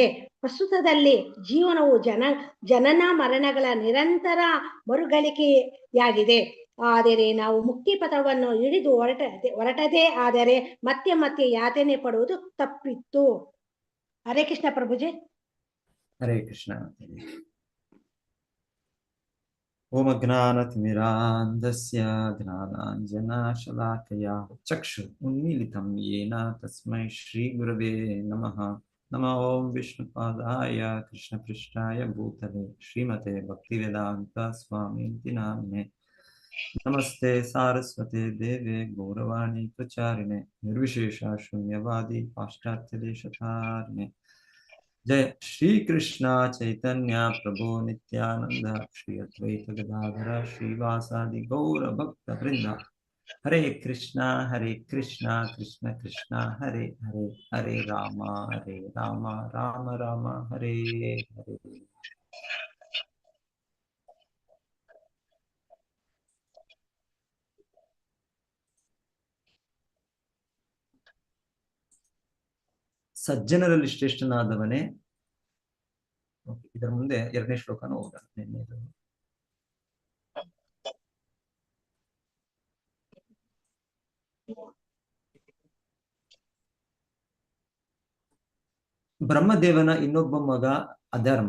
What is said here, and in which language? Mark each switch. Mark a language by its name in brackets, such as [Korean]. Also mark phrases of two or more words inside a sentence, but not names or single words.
[Kannada] ಪ್ರಸ್ತುತದಲ್ಲಿ ಜೀವನವು ಜನನ ಮರಣಗಳ ನಿರಂತರ ಮರುಗಳಿಕೆಯಾಗಿದೆ. ಆದರೆ ನಾವು ಮುಕ್ತಿ ಪಥವನ್ನು ಹಿಡಿದು ಹೊರಟದೇ ಆದರೆ ಮತ್ತೆ ಮತ್ತೆ ಯಾತನೆ ಪಡುವುದು ತಪ್ಪಿತ್ತು. ಹರೇ ಕೃಷ್ಣ ಪ್ರಭುಜಿ. ಹರೇ ಕೃಷ್ಣ. [Sanskrit] ಓಂ ಅಜ್ಞಾನತಿಮಿರಾಂಧಸ್ಯ ಜ್ಞಾನಾಂಜನಶಲಾಕಯ ಚಕ್ಷು ಉನ್ಮೀಲಿತಂ ಯೇನ ತಸ್ಮೈ ಶ್ರೀ ಗುರವೇ ನಮಃ. ನಮೋ ಓಂ ವಿಷ್ಣುಪಾದಾಯ ಕೃಷ್ಣಪೃಷ್ಠಾಯ ಭೂತಲೆ ಶ್ರೀಮತೆ ಭಕ್ತಿವೇದಾಂತ ಸ್ವಾಮೀತಿ ನಾಮ್ನೆ. ನಮಸ್ತೆ ಸಾರಸ್ವತೆ ದೇವೆ ಗೌರವಾಣಿ ಪ್ರಚಾರಿಣೆ ನಿರ್ವಿಶೇಷ ಶೂನ್ಯವಾದಿ ಪಾಶ್ಚಾತ್ಯ ದೇಶಧಾರಿಣೆ. जय श्री कृष्ण चैतन्य प्रभु नित्यानंद श्री अद्वैत गदाधर श्रीवासादि गौर भक्त वृंद. हरे कृष्ण कृष्ण कृष्ण हरे हरे, हरे राम राम राम हरे हरे. [Kannada] ಸಜ್ಜನರಲ್ಲಿ ಶ್ರೇಷ್ಠನಾದವನೇ. ಇದರ ಮುಂದೆ ಎರಡನೇ ಶ್ಲೋಕನ ಓದೋಣ. ಬ್ರಹ್ಮದೇವನ ಇನ್ನೊಬ್ಬ ಮಗ ಅಧರ್ಮ.